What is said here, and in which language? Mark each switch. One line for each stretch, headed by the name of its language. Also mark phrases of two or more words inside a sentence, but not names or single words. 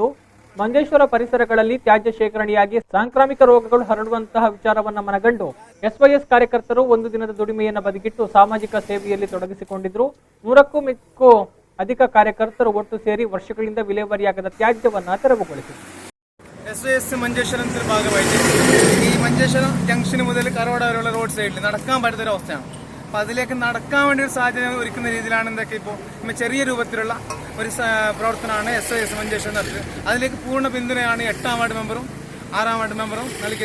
Kannada: ಮಂಜೇಶ್ವರ ಪರಿಸರಗಳಲ್ಲಿ ತ್ಯಾಜ್ಯ ಶೇಖರಣೆಯಾಗಿ ಸಾಂಕ್ರಾಮಿಕ ರೋಗಗಳು ಹರಡುವಂತಹ ವಿಚಾರವನ್ನು ಮನಗಂಡು ಎಸ್ವೈಎಸ್ ಕಾರ್ಯಕರ್ತರು ಒಂದು ದಿನದ ದುಡಿಮೆಯನ್ನು ಬದಿಗಿಟ್ಟು ಸಾಮಾಜಿಕ ಸೇವೆಯಲ್ಲಿ ತೊಡಗಿಸಿಕೊಂಡಿದ್ರು. 100ಕ್ಕೂ ಮಿಕ್ಕೂ ಅಧಿಕ ಕಾರ್ಯಕರ್ತರು ಒಟ್ಟು ಸೇರಿ ವರ್ಷಗಳಿಂದ ವಿಲೇವಾರಿಯಾಗದ ತ್ಯಾಜ್ಯವನ್ನು തെരവുಗೊಳಿಸಿದರು.
Malayalam: എസ്വൈഎസ് മഞ്ചേശ്വരത്തിന്റെ ഭാഗമായിട്ട് ഈ മഞ്ചേശ്വരം ജംഗ്ഷന് മുതൽ കറവട വരെയുള്ള റോഡ് സൈഡിൽ നടക്കാൻ പറ്റുന്ന അവസ്ഥയാണ്. അപ്പോൾ അതിലേക്ക് നടക്കാൻ വേണ്ടി ഒരു സാഹചര്യം ഒരുക്കുന്ന രീതിയിലാണ് എന്തൊക്കെ ഇപ്പോൾ ചെറിയ രൂപത്തിലുള്ള ഒരു പ്രവർത്തനമാണ് എസ്വൈഎസ് മഞ്ചേശ്വരം നടത്തിയത്. അതിലേക്ക് പൂർണ്ണ പിന്തുണയാണ് 8ാം വാർഡ് മെമ്പറും 6ാം വാർഡ് മെമ്പറും നൽകിയത്.